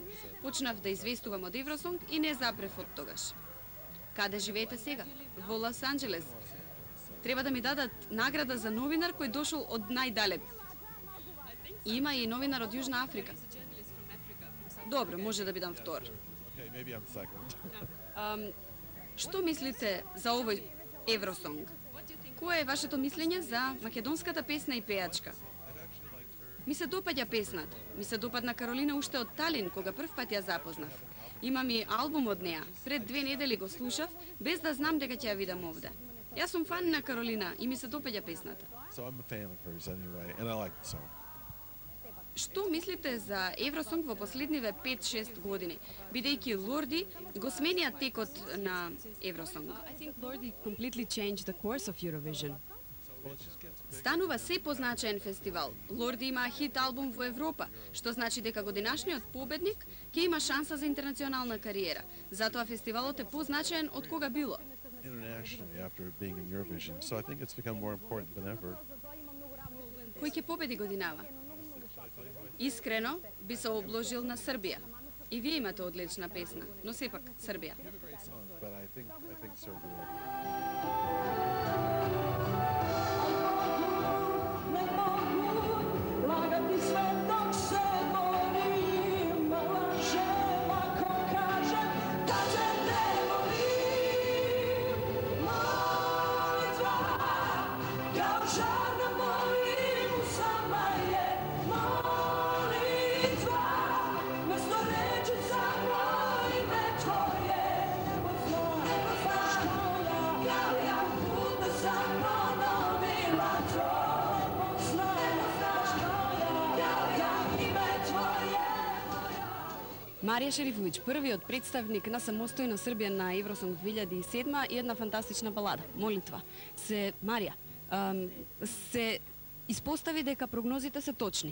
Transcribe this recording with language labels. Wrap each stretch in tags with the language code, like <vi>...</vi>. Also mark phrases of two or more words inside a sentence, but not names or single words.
<mk>Почнав да известувам од Евросонг и не запрев од тогаш. Каде живеете сега? Во Лос Анџелес. Треба да ми дадат награда за новинар кој дошол од најдалек. Има и новинар од Јужна Африка. Добро, може да бидам втор.</mk> <en>Okay, maybe I'm second.</en> <mk>Што мислите за овој Евросонг? Кое е вашето мислење за македонската песна и пејачка? Ми се допаѓа песната. Ми се допадна Каролина уште од Талин, кога прв пат ја запознав. Имам и албум од неа. Пред 2 недели го слушав, без да знам дека ќе ја видам овде. Јас сум фан на Каролина и ми се допаѓа песната.</mk> <en>So I'm a fan of hers anyway, and I like the song.</en> <mk>Што мислите за Евросонг во последниве 5-6 години? Бидејќи Лорди го сменија текот на Евросонг.</mk> <en>I think Lordi completely changed the course of Eurovision.</en> <mk>Станува се позначаен фестивал. Лорди има хит албум во Европа, што значи дека годинашниот победник ќе има шанса за интернационална кариера. Затоа фестивалот е позначаен од кога било.</mk> <en>Internationally, after being in Eurovision, so I think it's become more important than ever.</en> <mk>Кој ќе победи годинава? Искрено би се обложил на Србија. И вие имате одлична песна, но сепак Србија.</mk> <en>You have a great song, but I think Serbia.</en> <sr>Lagati sve dok se borim, lažem ako kažem da te ne volim. Molitva, kao žar na mojim usama je molitva. Mesto reči samo ime tvoje, znaš kao ja puta sam ponovila to.</sr> <mk>Марија Шерифовиќ, првиот представник на самостојна Србија на Евросонг 2007 и една фантастична балада, Молитва. Марија, се испостави дека прогнозите се точни.</mk>